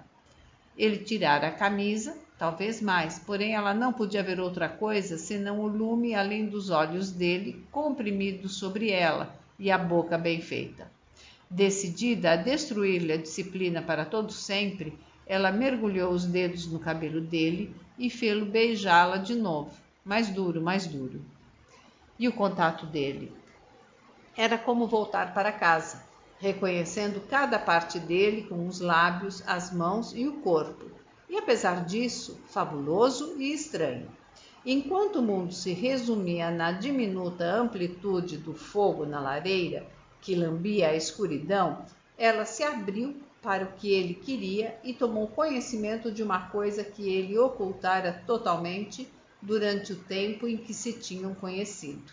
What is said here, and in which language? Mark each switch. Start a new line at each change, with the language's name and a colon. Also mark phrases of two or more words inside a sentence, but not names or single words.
Portuguese: Ele tirara a camisa, talvez mais, porém ela não podia ver outra coisa senão o lume além dos olhos dele, comprimidos sobre ela, e a boca bem feita. Decidida a destruir-lhe a disciplina para todo sempre, ela mergulhou os dedos no cabelo dele e fê-lo beijá-la de novo, mais duro, mais duro. E o contato dele? Era como voltar para casa, reconhecendo cada parte dele com os lábios, as mãos e o corpo, e apesar disso, fabuloso e estranho. Enquanto o mundo se resumia na diminuta amplitude do fogo na lareira, que lambia a escuridão, ela se abriu para o que ele queria e tomou conhecimento de uma coisa que ele ocultara totalmente durante o tempo em que se tinham conhecido.